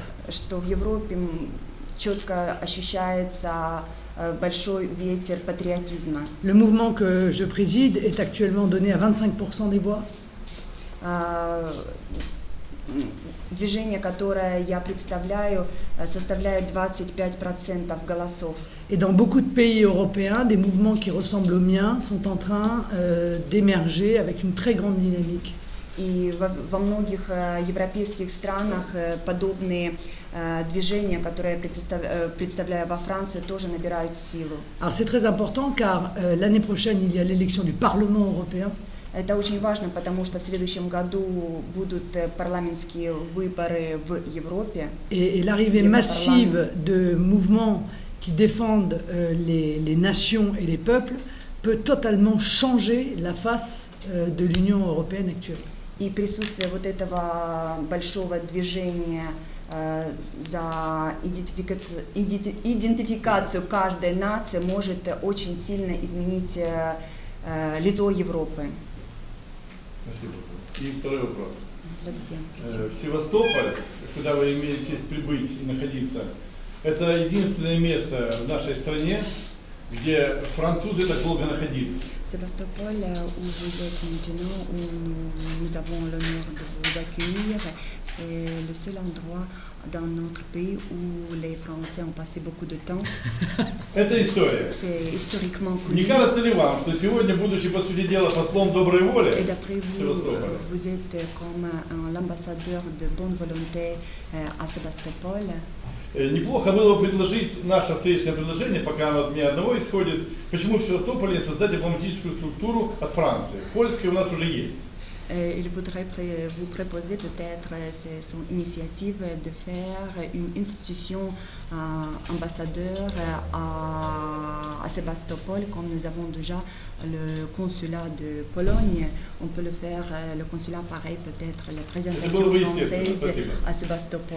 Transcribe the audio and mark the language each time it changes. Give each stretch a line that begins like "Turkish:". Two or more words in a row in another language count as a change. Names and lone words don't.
Russian: Что в Европе четко ощущается большой ветер патриотизма.
French: Le mouvement que je préside est actuellement donné à 25% des voix.
Russian: Движение, которое я представляю, составляет 25% голосов.
French: Et dans beaucoup de pays européens, des mouvements qui ressemblent aux miens sont en train d'émerger avec une très grande dynamique.
Russian: И во многих европейских странах подобные движения, которые я представляю во Франции, тоже набирают силу.
French: Alors c'est très important car l'année prochaine, il y a l'élection du Parlement européen.
Russian: Это очень важно, потому что в следующем году будут парламентские выборы в Европе.
French: Et l'arrivée massive de mouvements qui défendent les nations et les peuples peut totalement changer la face de l'Union européenne actuelle.
Russian: И присутствие вот этого большого движения за идентификацию каждой нации может очень сильно изменить лицо Европы. Спасибо. И второй вопрос. В Севастополь, куда вы имеете честь прибыть и находиться, это единственное место в нашей стране, где французы так долго находились.
French: Sébastopol, où vous êtes maintenant, où nous avons l'honneur de vous accueillir, c'est le seul endroit dans notre pays où les Français ont passé beaucoup de temps.
Russian: Это история.
French: C'est historiquement connu.
Russian: Не кажется ли вам, что сегодня, будучи по сути дела послом доброй воли в Севастополе,
French: vous êtes comme l'ambassadeur de bonne volonté à Sébastopol?
Russian: Неплохо было бы предложить наше встречное предложение, пока оно от меня одного исходит, почему в Севастополе создать дипломатическую структуру от Франции. Польская у нас уже есть.
French: Il voudrait vous proposer peut-être, c'est son initiative, de faire une institution ambassadeur à Sébastopol, comme nous avons déjà le consulat de Pologne. On peut le faire, le consulat pareil, peut-être la présentation française à Sébastopol.